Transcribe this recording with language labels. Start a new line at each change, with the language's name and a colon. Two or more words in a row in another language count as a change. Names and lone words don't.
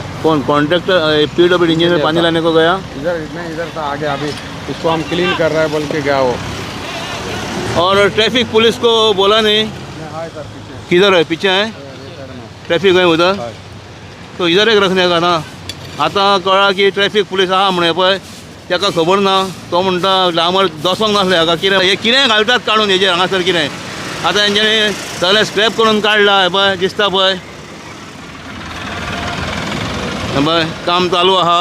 Hindi: कौन कॉन्ट्रैक्टर PWD इंजीनियर पानी लाने को गया? इधर नहीं, इधर था आगे, अभी इसको हम क्लीन कर रहे हैं बोल के गया वो। और
English: traffic police
Hindi: को बोला नहीं?
English: hi sir,
Hindi: पीछे। किधर है? पीछे है ट्रैफिक है उधर? तो इधर एक रखने का ना।
Konkani: आता कळा की
English: traffic police
Konkani: आहा म्हणे पळय ताका खबर ना, तो म्हणटा डांबर दसोंक नासले हाका कितें हे कितें घालतात काडून हेजेर हांगासर कितें आतां हेंच्यांनी सगळें स्क्रॅप करून काडला हे पळय दिसता पळय पळय काम चालू आहा।